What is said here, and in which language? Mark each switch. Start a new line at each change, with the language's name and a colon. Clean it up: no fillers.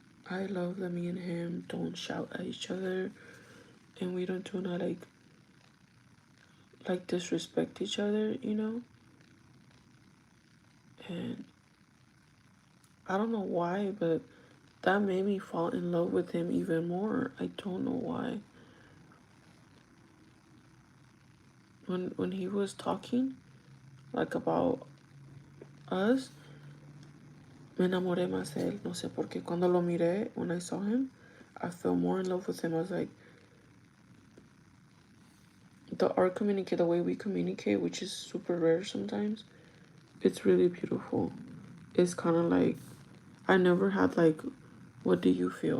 English: I love that me and him don't shout at each other, and we don't do not like disrespect each other, you know? And I don't know why, but that made me fall in love with him even more. I don't know why.
Spanish: When he was talking, like, about us, me enamoré más de él. No sé por qué.
English: Cuando lo miré, when I saw him, I fell more in love with him. I was like, the way we communicate, which is super rare sometimes, it's really beautiful. It's kind of like, I never had, like, what do you feel?